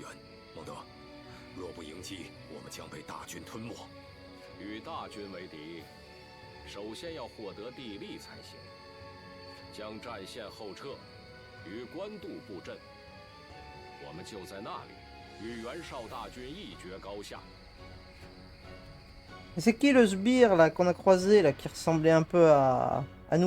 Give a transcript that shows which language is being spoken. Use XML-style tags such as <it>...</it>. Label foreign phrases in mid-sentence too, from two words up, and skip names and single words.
<zh>孟德，若不迎击，我们将被大军吞没。与大军为敌，首先要获得地利才行。将战线后撤，与官渡布阵，我们就在那里与袁绍大军一决高下。</zh> <fr>Et c'est qui le sbire là qu'on a croisé là qui ressemblait un peu à nous?</fr>